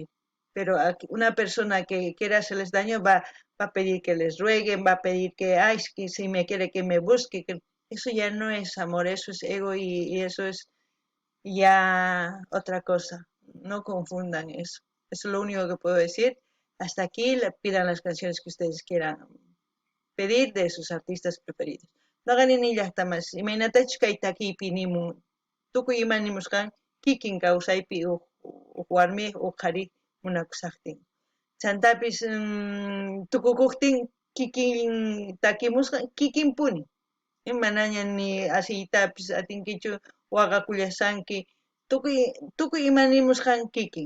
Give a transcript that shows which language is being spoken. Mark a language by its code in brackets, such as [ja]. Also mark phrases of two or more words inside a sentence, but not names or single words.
[es] Pero una persona que quiera hacerles daño va a pedir que les rueguen, va a pedir que si me quiere que me busque. Eso ya no es amor, eso es ego y eso es ya otra cosa. No confundan eso. Eso es lo único que puedo decir. Hasta aquí pidan las canciones que ustedes quieran pedir de sus artistas preferidos. [qu] Naqanini llaqtamas, imaynatachu kay takiypi nimun, tukuy ima nimusqan kikin kawsaypi uq warmi uq qhari munakusaqtin. Chantapis tukukuqtin kikin takimusqa kikinpuni. Manaña ni asiytapis atinkichu waqakullasqanki tukuy ima nimusqan kikin.